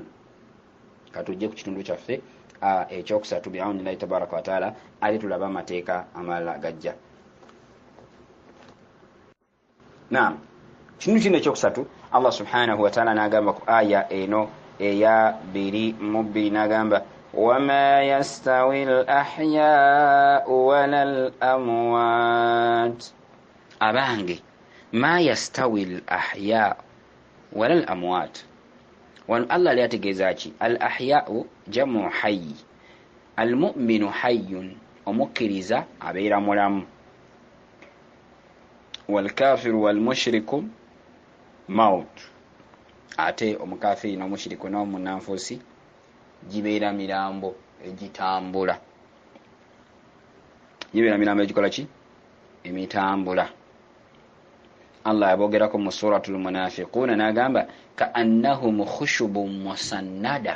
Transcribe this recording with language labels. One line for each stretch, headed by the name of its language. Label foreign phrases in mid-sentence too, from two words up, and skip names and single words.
Ganda: Katujje ku kitundu kyaffe ekyokusatu
Arabic: بعون الله تبارك وتعالى
Ganda: ali tulaba amateeka amalala gajja. Naam. Kitundu kino ekyokusatu Allah
Arabic: سبحانه وتعالى
Ganda: n'agamba ku aya eno eya 2 n'agamba
Arabic: وما يستوي الأحياء ولا الأموات. Abange ما يستوي الأحياء ولا الأموات. Wano Allah lyategeeza ki? الأحياء جمع حي، المؤمن حي,
Ganda: omukkiriza abeera mulamu,
Arabic: والكافر والمشرك موت,
Ganda: ate omukafiri n'omushiriku n'omunanfuusi gibeera mirambo egitambula. Gibeera mirambo egikola ki? Emitambula. Allah yabogerako mu
Arabic: سورة المنافقون
Ganda: n'agamba
Arabic: كأنهم خشب مسندة.